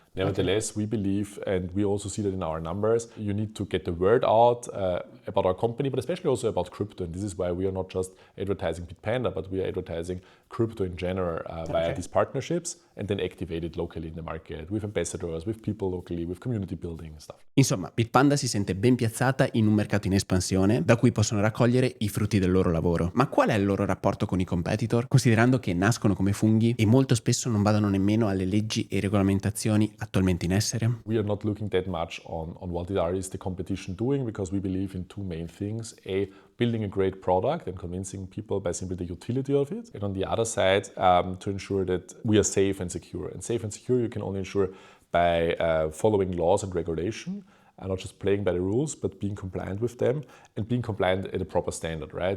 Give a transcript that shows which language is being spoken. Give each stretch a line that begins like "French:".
English: Nevertheless, we believe, and we also see that in our numbers, you need to get the word out about our company, but especially also about crypto. And this is why we are not just advertising Bitpanda, but we are advertising crypto in general via these partnerships and then activate it locally in the market with ambassadors, with people locally, with community building and stuff.
Italian: Insomma, Bitpanda si sente ben piazzata in un mercato in espansione da cui possono raccogliere i frutti del loro lavoro. Ma qual è il loro rapporto con i competitor? Considerando che nascono come funghi e molto spesso non badano nemmeno alle leggi e regolamentazioni attualmente in essere?
English: We are not looking that much on what is the competition doing, because we believe in two main things. A, building a great product and convincing people by simply the utility of it. And on the other side, to ensure that we are safe and secure. And safe and secure you can only ensure by following laws and regulation, and not just playing by the rules, but being compliant with them and being compliant at a proper standard, right?